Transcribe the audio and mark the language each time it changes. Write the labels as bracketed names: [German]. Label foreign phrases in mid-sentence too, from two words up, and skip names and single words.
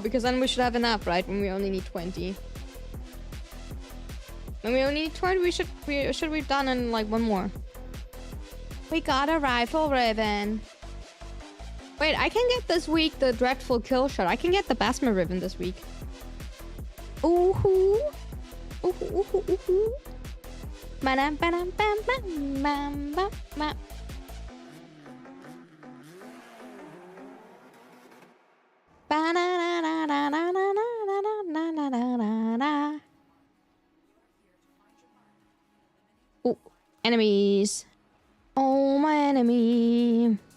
[English] Because then we should have enough, right? When we only need 20. When we only need 20, we should be done in like one more. We got a rifle ribbon. Wait, I can get this week the dreadful kill shot. I can get the Basma ribbon this week. Ooh hoo. Ooh hoo, ooh hoo, ooh hoo. Ba-dam, ba-dam, bam, bam, bam, bam, bam. Oh, enemies. Oh, my enemy.